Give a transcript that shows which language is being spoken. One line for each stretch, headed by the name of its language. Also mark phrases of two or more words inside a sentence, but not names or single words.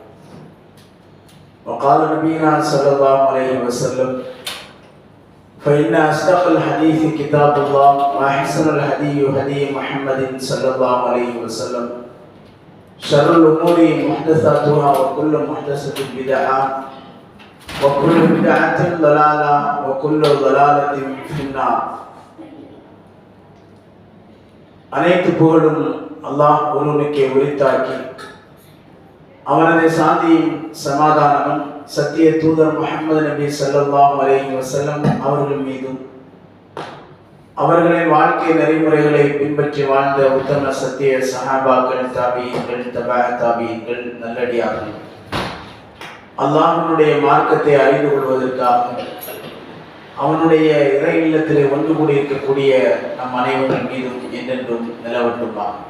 Arabic: وقال نبينا صلى الله عليه وسلم: فإن أصدق الحديث كتاب الله وأحسن الهدي هدي محمد صلى الله عليه وسلم شر الأمور محدثاتها وكل محدثة بدعة وكل بدعة ضلالة وكل ضلالة في النار.
Tamil: அனைத்து புகழும் அல்லாஹ் ஒருவனுக்கே உரித்தாக்கி அவனது சாந்தியும் சமாதானமும் சத்திய தூதர் முஹம்மது நபி
Arabic: صلى الله عليه وسلم
Tamil: அவர்கள் மீதும் அவர்களின் வாழ்க்கை நெறிமுறைகளை பின்பற்றி வாழ்ந்த உத்தம சத்திய சஹாபாக்கள், தாபியீன்கள், தாபியீன்கள், நல்லடியார்கள் அல்லாஹ்வுடைய மார்க்கத்தை அறிந்து கொள்வதற்காக அவனுடைய இறை இல்லத்திலே ஒன்று கூடி இருக்கக்கூடிய நம் அனைவர்கள் மீதும் என்றென்றும் நிலவட்டுமா.